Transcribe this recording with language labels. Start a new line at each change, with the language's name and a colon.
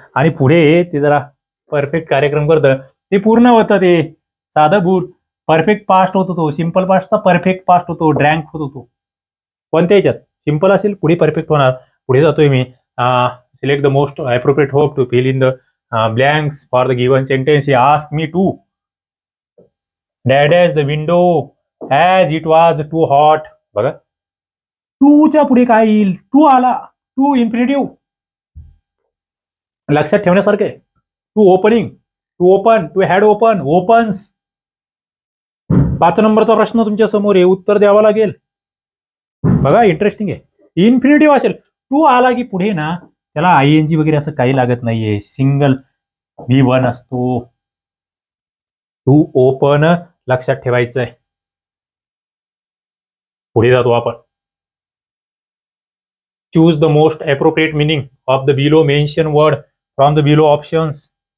Marathi: आणि पुढे ते जरा परफेक्ट कार्यक्रम करतं, ते पूर्ण होतं. ते साधं भूत परफेक्ट पास्ट होत होतो, सिंपल पास्टचा परफेक्ट पास्ट होतो, ड्रँक होत होतो. कोणत्या याच्यात? सिंपल असेल पुढे परफेक्ट होणार. पुढे जातोय मी.
English: Select the most appropriate hope to fill in the blanks for the given sentence. He asked me to dash the window as it was too hot.
Marathi: बघा, टू च्या पुढे काय येईल? टू आला, टू इन्फिनिटिव्ह. लक्षात ठेवण्यासारखे.
English: To opening, to open, to had open, opens.
Marathi: 5 नंबरचा प्रश्न तुमच्या समोर आहे, उत्तर द्यावं लागेल. बघा, इंटरेस्टिंग आहे. इन्फिनिटिव्ह असेल, टू आला की पुढे ना त्याला आयएनजी वगैरे असं काही लागत नाहीये, सिंगल V1 असतो. टू ओपन लक्षात ठेवायचं आहे. पुढे जातो आपण.
English: Choose the most appropriate meaning of the below mention word from the below options.